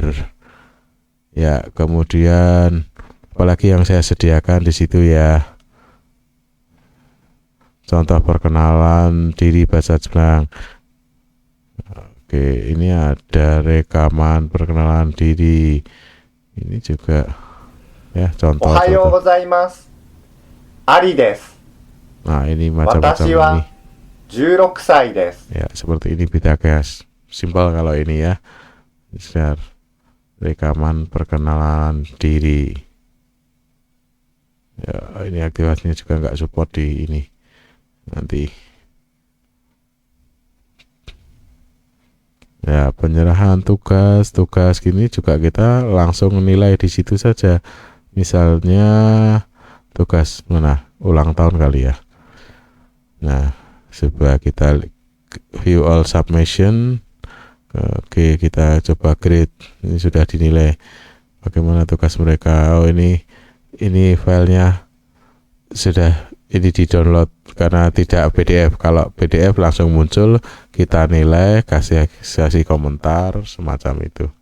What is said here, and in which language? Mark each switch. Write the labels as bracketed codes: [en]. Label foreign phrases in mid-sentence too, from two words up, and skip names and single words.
[id] Ya, kemudian apalagi yang saya sediakan di situ ya. Contoh perkenalan diri bahasa Jepang. Oke, ini ada rekaman perkenalan diri. Ini juga ya contoh. [ja] おはようございます. Ari desu. [id] Nah, ini macam-macam [ja] Watashi [id] ini. [ja] は16歳です. [id] Ya, seperti ini beda guys. Simpel kalau ini ya. Share rekaman perkenalan diri. Ya, ini aktivasinya juga nggak support di ini. Nanti ya, penyerahan tugas gini juga kita langsung nilai di situ saja. Misalnya tugas mana, ulang tahun kali ya. Nah, coba kita [en] view all submission. [id] Oke, kita coba grade. Ini sudah dinilai bagaimana tugas mereka. Oh, ini filenya sudah ini di download karena tidak PDF. Kalau PDF langsung muncul, kita nilai, kasih komentar semacam itu.